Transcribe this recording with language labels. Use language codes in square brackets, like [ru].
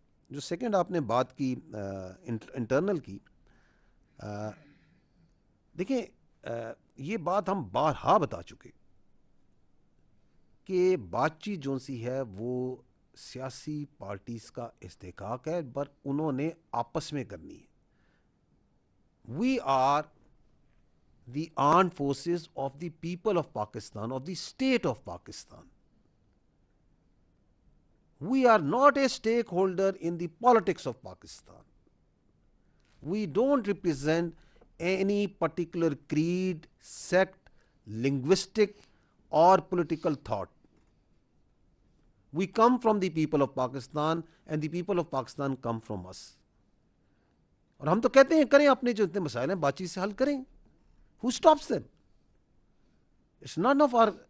[ur] جو سیکنڈ آپ نے بات کی انٹرنل کی، دیکھیں یہ بات ہم بارہا بتا چکے کہ بات چیت جو سی ہے وہ سیاسی پارٹیز کا استحقاق ہے، پر انہوں نے آپس میں کرنی ہے. [en] We are the armed forces of the people of Pakistan, of the state of Pakistan. We are not a stakeholder in the politics of Pakistan. We don't represent any particular creed, sect, linguistic or political thought. We come from the people of Pakistan and the people of Pakistan come from us. [ur] اور ہم تو کہتے ہیں کریں اپنے جو اتنے مسائل ہیں بات چیت سے حل کریں. [en] Who stops them? It's none of our